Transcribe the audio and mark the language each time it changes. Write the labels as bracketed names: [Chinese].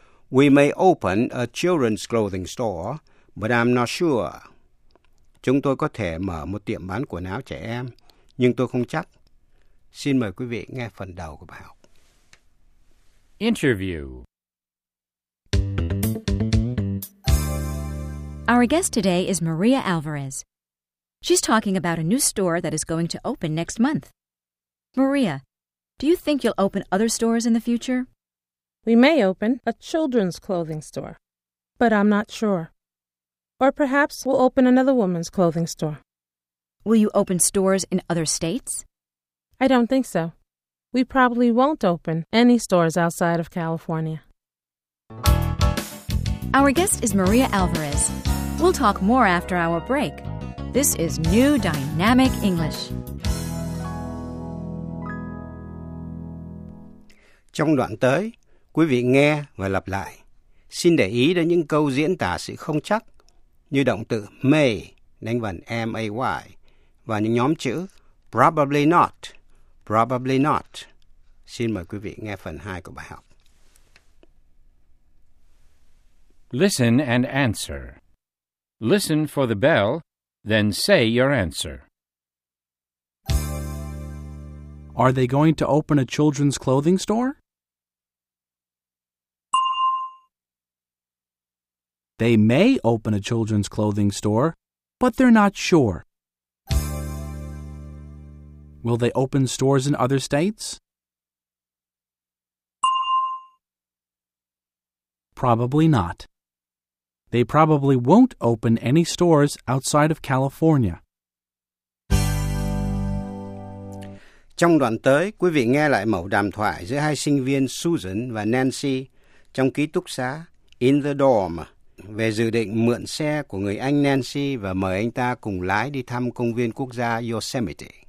[English] We may open a children's clothing store, but I'm not sure. [Vietnamese] Chúng tôi có thể mở một tiệm bán quần áo trẻ em, nhưng tôi không chắc. Xin mời quý vị nghe phần đầu của bài học. [English] Interview. Our guest today is Maria Alvarez. She's talking about a new store that is going to open next month. Maria, do you think you'll open other stores in the future? We may open a children's clothing store, but I'm not sure. Or perhaps we'll open another woman's clothing store. Will you open stores in other states? I don't think so. We probably won't open any stores outside of California. Our guest is Maria Alvarez. We'll talk more after our break. This is New Dynamic English. [Vietnamese] Trong đoạn tới, quý vị nghe và lặp lại. Xin để ý đến những câu diễn tả sự không chắc như động từ may, đánh vần M-A-Y, và những nhóm chữ [English] probably not, probably not. [Vietnamese] Xin mời quý vị nghe phần 2 của bài học. [English] Listen and answer. Listen for the bell, then say your answer. Are they going to open a children's clothing store? They may open a children's clothing store, but they're not sure. Will they open stores in other states? Probably not. They probably won't open any stores outside of California. [Vietnamese] Trong đoạn tới, quý vị nghe lại mẫu đàm thoại giữa hai sinh viên Susan và Nancy trong ký túc xá In the Dorm về dự định mượn xe của người anh Nancy và mời anh ta cùng lái đi thăm công viên quốc gia Yosemite.